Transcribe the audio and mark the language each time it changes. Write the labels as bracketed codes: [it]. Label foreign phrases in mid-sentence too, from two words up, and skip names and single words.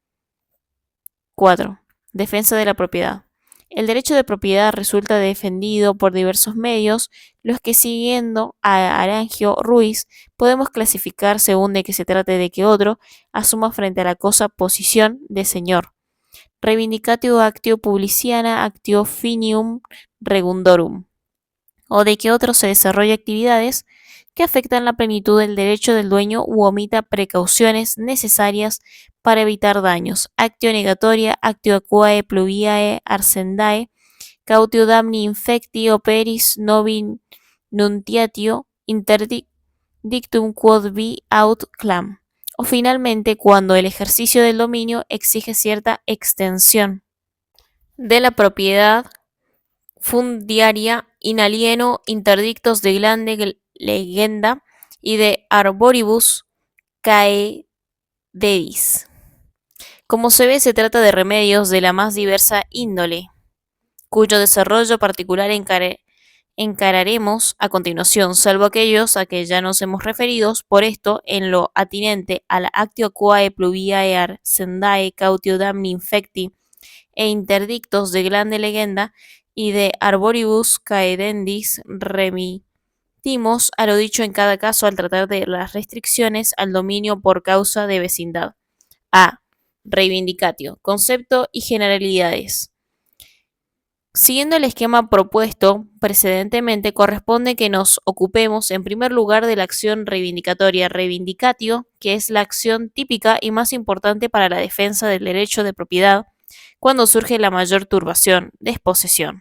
[es] 4. Defensa de la propiedad. El derecho de propiedad resulta defendido por diversos medios, los que siguiendo a Arangio Ruiz podemos clasificar según de que se trate de que otro asuma frente a la cosa posición de señor. [la] Reivindicatio actio publiciana actio finium regundorum, [es] o de que otro se desarrolle actividades que afectan la plenitud del derecho del dueño u omita precauciones necesarias para evitar daños. [la] Actio negatoria, actio aquae pluviae arcendae, cautio damni infecti operis novi nuntiatio interdictum quod vi aut clam. [es] O finalmente, cuando el ejercicio del dominio exige cierta extensión de la propiedad fundiaria [la] in alieno [es] interdictos [la] de grande legenda [es] y [la] de arboribus caededis. [es] Como se ve, se trata de remedios de la más diversa índole, cuyo desarrollo particular encararemos a continuación, salvo aquellos a que ya nos hemos referido. Por esto, en lo atinente a la [la] actio quae pluviae arcendae cautio damni infecti [es] e interdictos [la] de grande legenda [es] y [la] de arboribus caedendis [es] remitimos a lo dicho en cada caso al tratar de las restricciones al dominio por causa de vecindad. A. Reivindicatio. Concepto y generalidades. Siguiendo el esquema propuesto precedentemente, corresponde que nos ocupemos en primer lugar de la acción reivindicatoria, reivindicatio, que es la acción típica y más importante para la defensa del derecho de propiedad cuando surge la mayor turbación, desposesión.